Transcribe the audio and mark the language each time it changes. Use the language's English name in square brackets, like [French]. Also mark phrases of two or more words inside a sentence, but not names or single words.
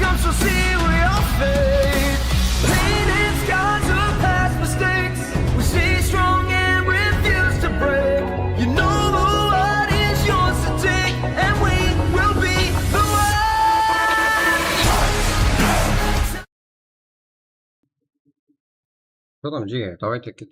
[English] so see we all fade. Painted scars of past mistakes. We stay strong and refuse to break. You know what is yours to take, and we will be the one. [Russian] Что там, Джига? Давайте кет.